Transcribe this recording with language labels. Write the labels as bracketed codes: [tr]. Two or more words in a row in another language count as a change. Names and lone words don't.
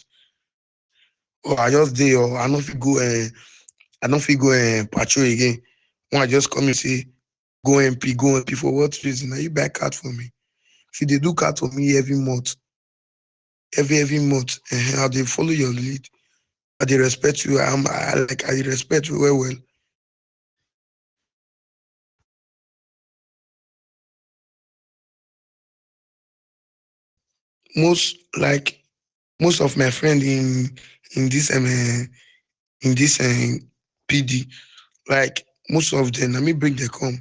[pcm] Or I just dey or I no fit go I no fit go patrol again. When I just come and say go MP for what reason? Now you buy card for me. If you dey do card for me every month, every month, I dey follow your lead. I dey respect you. I dey respect you well well. Most like most of my friend in this in this PD, like most of them, let me bring them come.